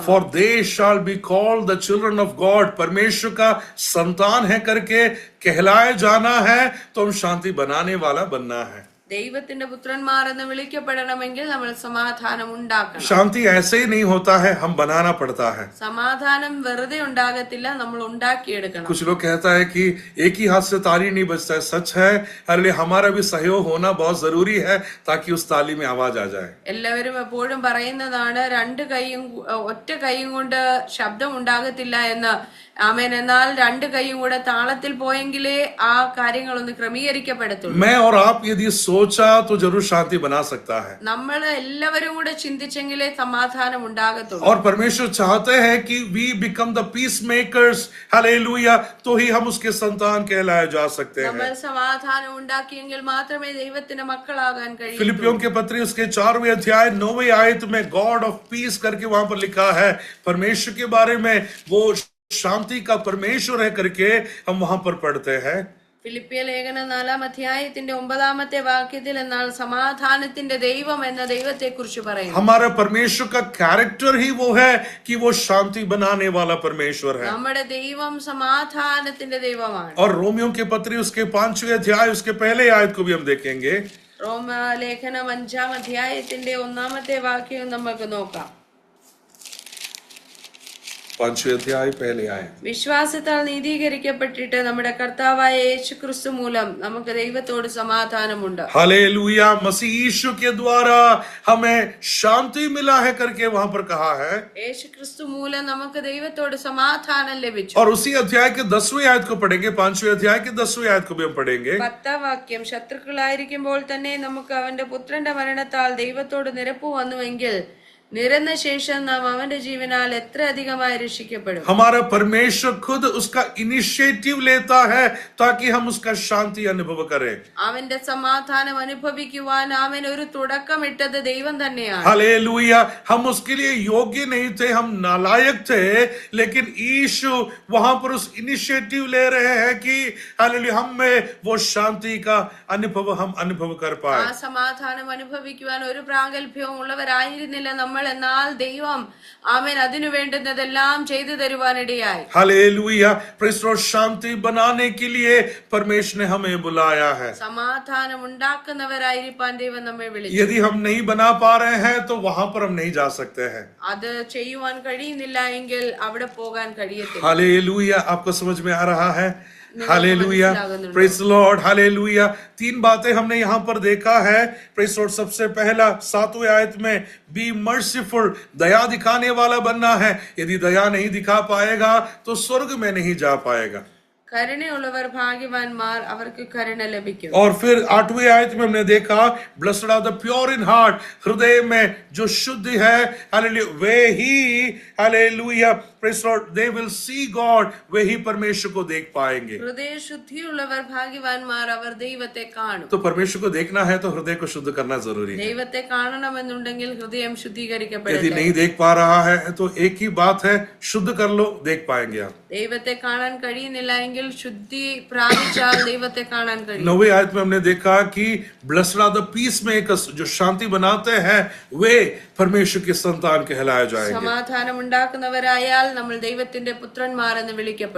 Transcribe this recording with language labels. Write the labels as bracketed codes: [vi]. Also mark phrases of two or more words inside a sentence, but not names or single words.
[en] For they shall be called the children of God. [hi] परमेश्वर का संतान है करके कहलाए जाना है, तो हम शांति बनाने वाला बनना है. [ml] ദൈവത്തിന്റെ പുത്രന്മാർ എന്ന് വിളിക്കപ്പെടണമെങ്കിൽ നമ്മൾ സമാധാനം ഉണ്ടാക്കണം. [hi] शांति ऐसे ही नहीं होता है, हम बनाना पड़ता है. [ml] സമാധാനം വെറുതെ ഉണ്ടാകത്തില്ല, നമ്മൾ ഉണ്ടാക്കിയെടുക്കണം. [hi] कुछ लोग कहता है कि एक ही हाथ से ताली नहीं बजता है. सच है, अरे हमारा भी सहयोग होना बहुत जरूरी है ताकि उस ताली में आवाज आ जाए. [ml] എല്ലാവരും എപ്പോഴും പറയുന്നതാണ് ഒറ്റ കൈയും കൊണ്ട് ശബ്ദം ഉണ്ടാകത്തില്ല എന്ന്. ആമേൻ. എന്നാൽ രണ്ട് കൈയും കൂടെ താളത്തിൽ പോയെങ്കിലേ ആ കാര്യങ്ങളൊന്ന് ക്രമീകരിക്കപ്പെടത്തുള്ളൂ. [hi] मैं और आप यदि सोचा तो जरूर शांति बना सकता है. [ml] നമ്മൾ എല്ലാവരും കൂടെ ചിന്തിച്ചെങ്കിലേ സമാധാനം ഉണ്ടാകത്തുള്ളൂ. [hi] और परमेश्वर चाहते हैं कि [en] we become the peacemakers. [hi] हालेलुया. तो ही हम उसके संतान कहलाए जा सकते हैं. [ml] നമ്മൾ സമാധാനം ഉണ്ടാക്കിയെങ്കിൽ മാത്രമേ ദൈവത്തിന്റെ മക്കളാകാൻ കഴിയൂ. [hi] फिलिपियों के पत्री उसके 4वें अध्याय 9वें आयत में [en] God of peace [hi] करके वहां पर लिखा है. परमेश्वर के बारे में वो शांति का परमेश्वर है करके हम वहां पर पढ़ते हैं. [ml] ഫിലിപ്പിയ ലേഖനം 4-ാം അധ്യായത്തിന്റെ 9-ാമത്തെ വാക്യത്തിൽ എന്നാൽ സമാധാനത്തിന്റെ ദൈവം എന്ന ദൈവത്തെ കുറിച്ച് പറയുന്നു. [hi] हमारा परमेश्वर का कैरेक्टर ही वो है कि वो शांति बनाने वाला परमेश्वर है. [ml] നമ്മുടെ ദൈവം സമാധാനത്തിന്റെ ദൈവമാണ്. [hi] और रोमियों के पत्री उसके 5वें अध्याय उसके पहले आयत को भी हम देखेंगे. [ml] റോമ ലേഖനം 5-ാം അധ്യായത്തിന്റെ 1-ാമത്തെ വാക്യം നമുക്ക് നോക്കാം. [hi] 5वें अध्याय पहले आयत. [ml] വിശ്വാസത്താൽ നീതീകരിക്കപ്പെട്ടിട്ട് നമ്മുടെ കർത്താവായ യേശുക്രിസ്തു മൂലം നമുക്ക് ദൈവത്തോട് സമാധാനമുണ്ട്. [hi] हालेलुया. मसीह यीशु के द्वारा हमें शांति मिला है करके वहां पर कहा है. [ml] യേശുക്രിസ്തു മൂലം നമുക്ക് ദൈവത്തോട് സമാധാനം ലഭിച്ചു. [hi] और उसी अध्याय के 10वें आयत को पढ़ेंगे. 5वें अध्याय के 10वें आयत को भी हम पढ़ेंगे. [ml] 10-ാം വാക്യം ശത്രുക്കളായിരിക്കുമ്പോൾ തന്നെ നമുക്ക് അവന്റെ പുത്രന്റെ മരണത്താൽ ദൈവത്തോട് നിരപ്പ് വന്നുവെങ്കിൽ നിരന്ന ശേഷം നാം അവന്റെ ജീവനാൽ എത്ര അധികമായി രക്ഷിക്കപ്പെടും. [hi] हमारा परमेश्वर खुद उसका इनिशिएटिव लेता है ताकि हम उसका शांति अनुभव करें. [ml] അവന്റെ സമാധാനം അനുഭവിക്കുവാൻ അവൻ ഒരു തുടക്കമിട്ടത് ദൈവം തന്നെയാണ്. [hi] हालेलुया. हम उसके लिए योग्य नहीं थे, हम नालायक थे, लेकिन यीशु वहां पर उस इनिशिएटिव ले रहे हैं कि हालेलुया हम में वो शांति का हम अनुभव कर पाए. [ml] ആ സമാധാനം അനുഭവിക്കുവാൻ ഒരു പ്രാഗൽഭ്യവും ഉള്ളവരായിരുന്നില്ല നമ്മൾ. എന്നാൽ ദൈവം ആമേൻ അതിനു വേണ്ടുന്നതെല്ലാം ചെയ്തു തരുവാനിടയായി. [hi] हालेलुया. प्रेस और शांति बनाने के लिए परमेश्वर ने हमें बुलाया है. [ml] സമാധാനം ഉണ്ടാക്കുന്നവരായിരിക്കാൻ ദൈവം നമ്മെ വിളിച്ചു. [hi] यदि हम नहीं बना पा रहे हैं तो वहां पर हम नहीं जा सकते हैं. [ml] അത് ചെയ്യുവാൻ കഴിയുന്നില്ല എങ്കിൽ അവിടെ പോകാൻ കഴിയത്തില്ല. [hi] हालेलुया. आपको समझ में आ रहा है? हालेलुया. [en] Praise Lord. हालेलुया. [hi] 3 बातें हमने यहाँ पर देखा है. [en] Praise Lord. [hi] सबसे पहला 7वें आयत में [en] be merciful, [hi] दया दिखाने वाला बनना है. यदि दया नहीं दिखा पाएगा तो स्वर्ग में नहीं जा पाएगा. [ml] കരുണയുള്ളവർ ഭാഗ്യവാന്മാർ, അവർക്ക് കരുണ ലഭിക്കും. [hi] और फिर 8वें आयत में हमने देखा [en] Blessed are the pure in heart, [hi] हृदय में जो शुद्ध है, हालेलुया, वे ही हालेलुया [en] Praise Lord they will see God, [hi] वे ही परमेश्वर को देख पाएंगे. [ml] ഹൃദയ ശുദ്ധിയുള്ളവർ ഭാഗ്യവാന്മാർ, അവർ ദൈവത്തെ കാണും. [hi] तो परमेश्वर को देखना है तो हृदय को शुद्ध करना जरूरी है. [ml] ദൈവത്തെ കാണണമെന്നുണ്ടെങ്കിൽ ഹൃദയം [hi] यदि [ml] ശുദ്ധീകരിക്കപ്പെടട്ടെ. [hi] नहीं देख पा रहा है तो एक ही बात है, शुद्ध कर लो, देख पाएंगे आप. [ml] ദൈവത്തെ കാണാൻ കഴിയുന്നില്ല എങ്കിൽ ശുദ്ധി പ്രാപിച്ചാൽ ദൈവത്തെ കാണാൻ കഴിയും. [hi] 9वें आयत में हमने देखा कि [en] Blessed are the peacemakers, [hi] जो शांति बनाते हैं वे परमेश्वर के संतान कहलाए जाएंगे. [ml] സമാധാനം ഉണ്ടാക്കുന്നവരായാൽ നമ്മൾ ദൈവത്തിന്റെ പുത്രന്മാർ എന്ന് വിളിക്കപ്പെടും.